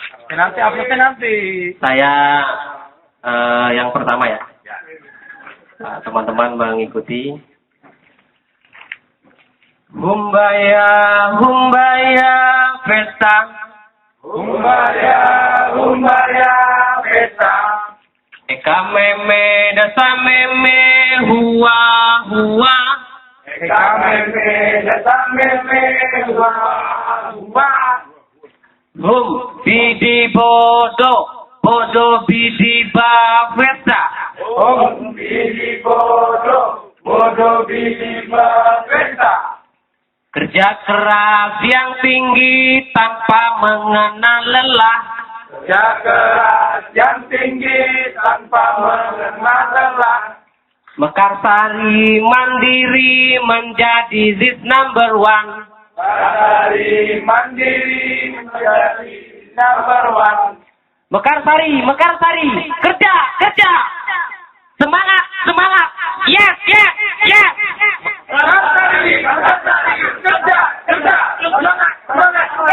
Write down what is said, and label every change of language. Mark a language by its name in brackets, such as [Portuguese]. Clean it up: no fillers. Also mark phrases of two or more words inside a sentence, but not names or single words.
[Indonesian] Nanti uploadnya nanti. Saya yang pertama ya. Teman-teman mengikuti. Humbaya, humbaya, pesta. Humbaya, humbaya, pesta. Eka meme, dasa meme, hua, hua. Eka meme, dasa meme, hua, hua. Hum, bidi bodo, bodo bidi ba, pesta. Om bidi bodo, bodo bidi ba, pesta. Kerja keras yang tinggi tanpa mengenal lelah. Kerja keras yang tinggi tanpa mengenal lelah. Mekarsari mandiri menjadi [English] this number one. [Indonesian] Dari mandiri menjadi [English] number one. [Indonesian] Mekarsari, Mekarsari, kerja, kerja. Semangat, semangat. [English] Yes, yes, yes. [Indonesian] Mekarsari, Mekarsari, kerja, kerja, semangat, semangat.